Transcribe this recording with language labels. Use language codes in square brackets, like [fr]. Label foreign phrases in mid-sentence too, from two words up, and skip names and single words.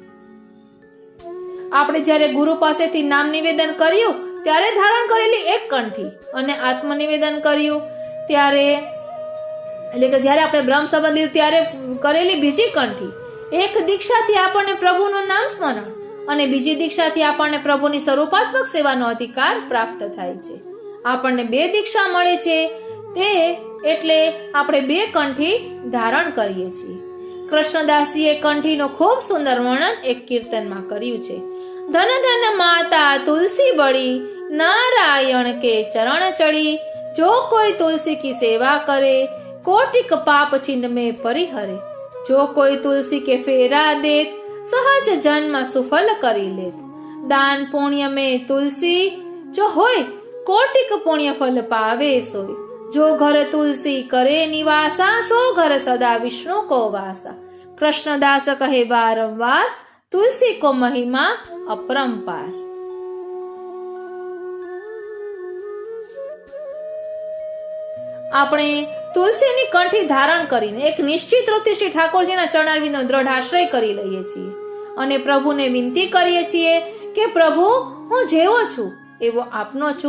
[gu] આપણે જ્યારે ગુરુ પાસેથી નામ નિવેદન કર્યું ત્યારે ધારણ કરેલી એક કંઠી અને આત્મનિવેદન કર્યું ત્યારે, એટલે કે જ્યારે આપણે બ્રહ્મ સંબંધ લીધું ત્યારે કરેલી બીજી કંઠી, એક દીક્ષાથી આપણને પ્રભુનું નામ સ્મરણ અને બીજી દીક્ષાથી આપણને પ્રભુની સ્વરૂપાત્મક સેવાનો અધિકાર પ્રાપ્ત થાય છે। આપણને 2 દીક્ષા મળે છે, તે એટલે આપણે 2 કંઠી ધારણ કરીએ છીએ। કૃષ્ણદાસજીએ કંઠીનો ખૂબ સુંદર વર્ણન એક કીર્તનમાં કર્યું છે। ધન ધન માતા તુલસી બળી, [hi] नारायण के चरण चढ़ी, जो कोई तुलसी की सेवा करे, कोटिक पाप छिन्न में परिहरे, जो कोई तुलसी के फेरा देत, सहज जन्म सुफल करी लेत, दान पुण्य में तुलसी जो होय, कोटिक पुण्य फल पावे सोय, जो घर तुलसी करे निवासा, सो घर सदा विष्णु को वासा। कृष्णदास कहे बारंबार, तुलसी को महिमा अपरंपार। [gu] આપણે તુલસીની કંઠી ધારણ કરીને એક નિશ્ચિત રૂપથી શ્રી ઠાકોરજીના ચરણારવિંદનો દ્રઢ આશ્રય કરી લઈએ છીએ અને પ્રભુને વિનંતી કરીએ છીએ કે પ્રભુ, હું જેવો છું એવો આપનો છું।